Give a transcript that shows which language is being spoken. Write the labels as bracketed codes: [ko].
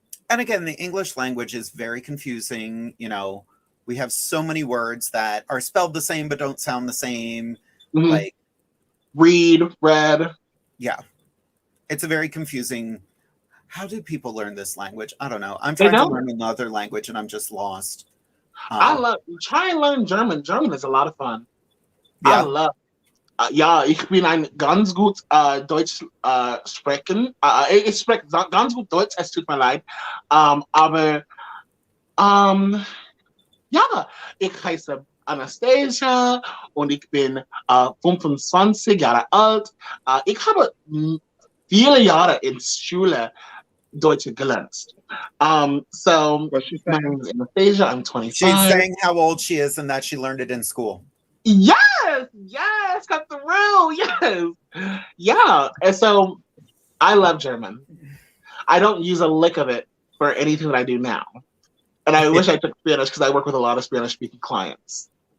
[en] And again, the English language is very confusing. You know, we have so many words that are spelled the same but don't sound the same. Mm-hmm. Like read, read. Yeah, it's a very confusing. How do people learn this language? I don't know. I'm trying to learn another language and I'm just lost. Try and learn German. German is a lot of fun. Yeah. I love. [de] Ja, ich bin ein ganz gut Deutsch sprechen. Ich spreche ganz gut Deutsch. Es tut mir leid. Aber ja, ich heiße Anastasia und ich bin 25 Jahre alt. Ich habe viele Jahre in Schule Deutsch gelernt. [en] So my name is Anastasia. I'm 25. She's saying how old she is and that she learned it in school. Yes, got the rule. Yes, yeah. And so I love German. I don't use a lick of it for anything that I do now. And I wish I took Spanish because I work with a lot of Spanish-speaking clients.